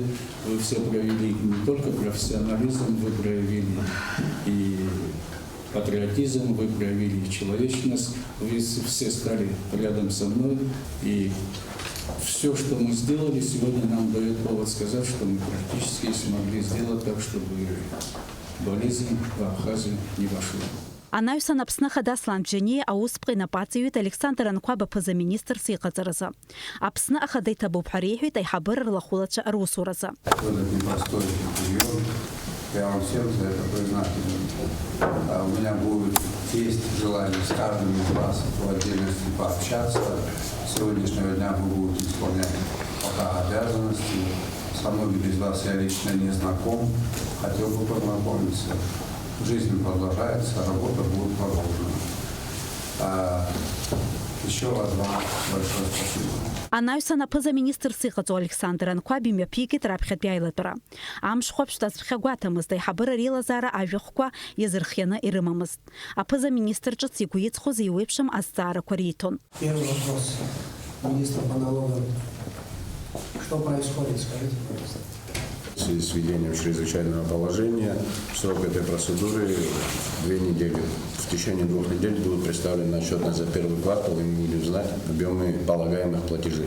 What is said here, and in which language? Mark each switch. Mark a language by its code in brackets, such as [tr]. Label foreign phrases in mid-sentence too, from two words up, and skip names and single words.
[ru] Вы все проявили не только профессионализм, вы проявили и патриотизм, вы проявили и человечность, вы все стали рядом со мной, и все, что мы сделали, сегодня нам дает повод сказать, что мы практически смогли сделать так, чтобы болезнь в Абхазию не вошла. [ab] Анаҩсан Аԥсны ахада Аслан Бжьаниа аусԥҟа инапаҵаҩит Александр Анқәаб аԥыза-министрс иҟаҵаразы. Аԥсны ахада иҭабуп ҳәа реиҳәеит аиҳабыра рлахәылацәа русуразы. [ru] Я вам всем за это признателен. У меня будет есть желание с каждым из вас в отдельности пообщаться. С сегодняшнего дня вы будете исполнять пока обязанности. Со многими из вас я лично не знаком, хотел бы познакомиться. Жизнь продолжается, работа будет продолжена. Еще раз вам большое спасибо. [ab] Анаҩсан аԥыза-министрс иҟаҵо Александр Анқәаб имҩаԥигеит раԥхьатәи аилатәара. Амш хәаԥшь дацәхьагәаҭамызт, аиҳабыра реилазаара ажәахәқәа иазырхианы ирымамызт. Аԥыза-министр ҿыц игәы иҵхоз еиуеиԥшым азҵаарақәа риҭон. [ru] Первый вопрос министру по налогам. Что происходит, скажите, пожалуйста. В связи с введением чрезвычайного положения срок этой процедуры 2 недели. В течение 2 недель будет представлена отчетность за первый квартал, и мы будем знать объемы полагаемых платежей.